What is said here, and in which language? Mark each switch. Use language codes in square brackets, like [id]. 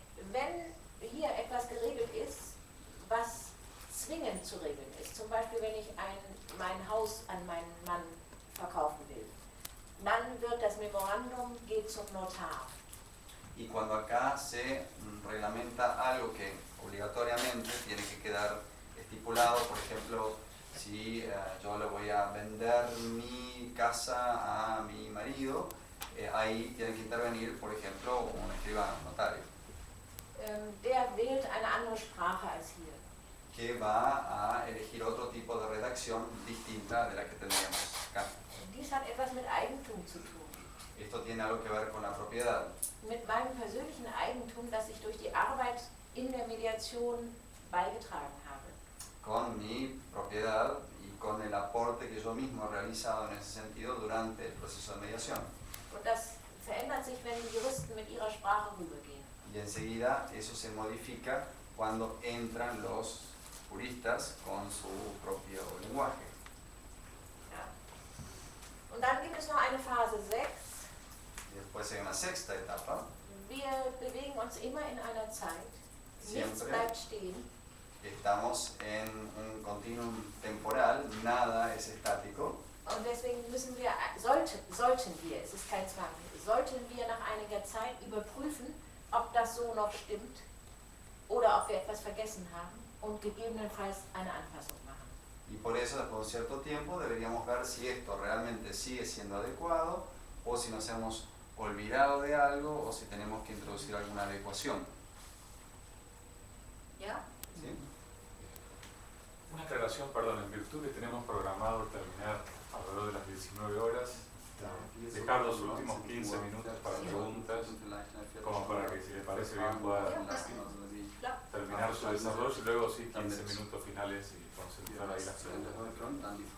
[de] Wenn hier etwas geregelt ist, was zwingend zu regeln ist, zum Beispiel wenn ich mein Haus an meinen Mann verkaufen will, dann wird das Memorandum geht zum Notar. [es] Y cuando acá se reglamenta algo que obligatoriamente tiene que quedar estipulado, por ejemplo, si yo le voy a vender mi casa a mi marido, ahí tiene que intervenir, por ejemplo, un escribano, un notario. [de] Der wählt eine andere Sprache als hier. [es] Que va a elegir otro tipo de redacción distinta de la que tendríamos acá. [de] Dies hat etwas mit Eigentum zu tun. [es] Esto tiene algo que ver con la propiedad. [de] Mit meinem persönlichen Eigentum, das ich durch die Arbeit in der Mediation beigetragen habe. [es] Con mi propiedad y con el aporte que yo mismo he realizado en ese sentido durante el proceso de mediación. [de] Und das verändert sich, wenn die Juristen mit ihrer Sprache rübergehen. Y enseguida eso se modifica cuando entran los juristas con su propio lenguaje. Ja. Und dann gibt es noch eine Phase 6. [es] Y después hay una sexta etapa. [de] Wir bewegen uns immer in einer Zeit. Nichts bleibt stehen. [es] Estamos en un continuum temporal, nada es estático. [de] Und deswegen müssen wir, sollten wir, es ist kein Zwang, sollten wir nach einiger Zeit überprüfen, ob das so noch stimmt oder ob wir etwas vergessen haben und gegebenenfalls eine Anpassung machen. [es] Y por eso, después de un cierto tiempo, deberíamos ver si esto realmente sigue siendo adecuado o si nos hemos olvidado de algo o si tenemos que introducir alguna adecuación. ¿Ya? ¿Sí? Una aclaración, perdón, en virtud que tenemos programado terminar alrededor de las 19 horas, dejar los últimos 15 minutos para preguntas, como para que, si le parece bien, pueda terminar su desarrollo y luego sí 15 minutos finales y concentrar ahí las preguntas.